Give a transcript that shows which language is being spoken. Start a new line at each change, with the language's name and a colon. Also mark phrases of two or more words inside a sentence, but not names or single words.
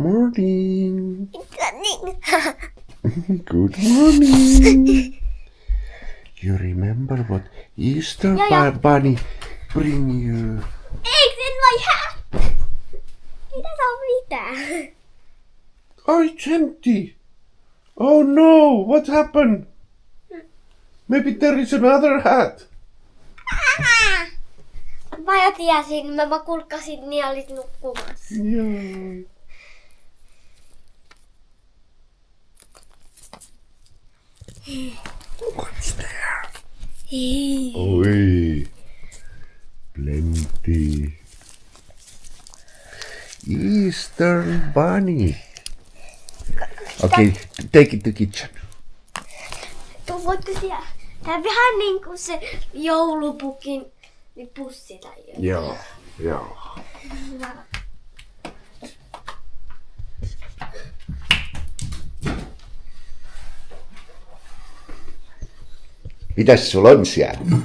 English: morning. Morning. Good morning. You remember what Easter Bunny bring you? Eggs in my hat.
Finnish: Mitä sä on mitään?
English: Oh, it's empty. Oh no, what happened? Maybe there is another hat.
Finnish: Mä jo tiesin, mä kurkkasin niin olit nukkumassa.
English: Yeah. What's there? Oi, plenty. Easter bunny. Okay, take it to kitchen.
Finnish: Voitko siellä? Tää on vähän niinku se joulupukin pussi tai jotain. Joo, joo. Mitäs sulla on siellä?